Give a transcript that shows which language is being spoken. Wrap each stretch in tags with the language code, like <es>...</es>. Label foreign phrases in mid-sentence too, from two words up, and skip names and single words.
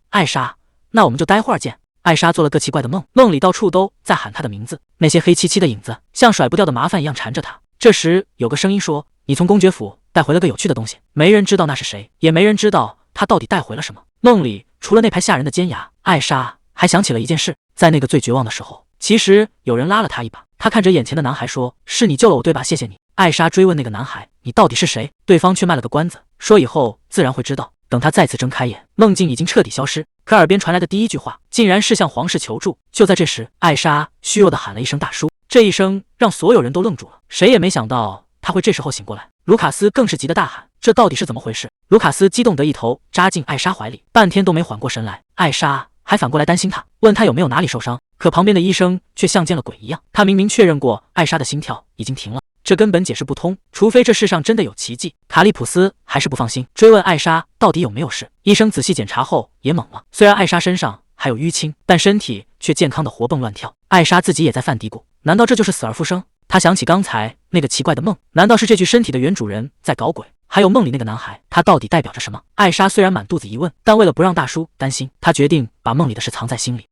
<zh>艾莎，那我們就待會兒見。艾莎做了個奇怪的夢，夢裡到處都在喊她的名字，那些黑漆漆的影子像甩不掉的麻煩一樣纏着她。這時有個聲音說：“你從公爵府帶回了個有趣的東西。” 沒人知道那是誰，也沒人知道他到底帶回了什麼。夢裡除了那排嚇人的尖牙，艾莎還想起了一件事，在那個最絕望的時候，其實有人拉了她一把。她看着眼前的男孩說：“是你救了我對吧？謝謝你。” 艾莎追問那個男孩：“你到底是誰？”對方卻賣了個關子，說以後自然會知道。等他再次睜開眼，夢境已經徹底消失，可耳邊傳來的第一句話竟然是向皇室求助。就在這時，艾莎虛弱地喊了一聲大叔，這一聲讓所有人都愣住了，誰也沒想到他會這時候醒過來。盧卡斯更是急得大喊：“這到底是怎麼回事？”盧卡斯激動得一頭扎進艾莎懷裡，半天都沒緩過神來。艾莎還反過來擔心他，問他有沒有哪裡受傷，可旁邊的醫生卻像見了鬼一樣，他明明確認過艾莎的心跳已經停了，這根本解釋不通，除非這世上真的有奇蹟。卡利普斯還是不放心，追問艾莎到底有沒有事。醫生仔細檢查後也懵了，雖然艾莎身上還有淤青，但身體卻健康的活蹦亂跳。艾莎自己也在犯嘀咕，難道這就是死而復生？她想起剛才那個奇怪的夢，難道是這具身體的原主人在搞鬼？還有夢裡那個男孩，他到底代表着什麼？艾莎雖然滿肚子疑問，但為了不讓大叔擔心，她決定把夢裡的事藏在心裡。</zh>